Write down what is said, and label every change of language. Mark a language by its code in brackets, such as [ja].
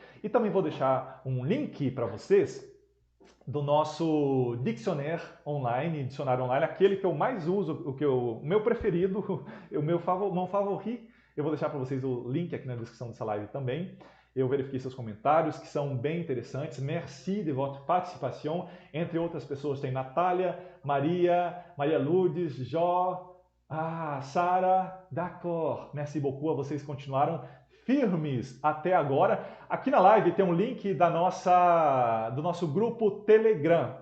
[pt] E também vou deixar um link para vocês do nosso dicionário online, aquele que eu mais uso, o meu preferido, o meu favorito. Eu vou deixar para vocês o link aqui na descrição dessa live também. Eu verifiquei seus comentários, que são bem interessantes. [fr] Merci de votre participation. [pt] Entre outras pessoas tem Natália, Maria Lourdes, Jó, Sara, d'accord. [fr] Merci beaucoup. [pt] Vocês continuaram firmes até agora. Aqui na live tem um link do nosso grupo Telegram.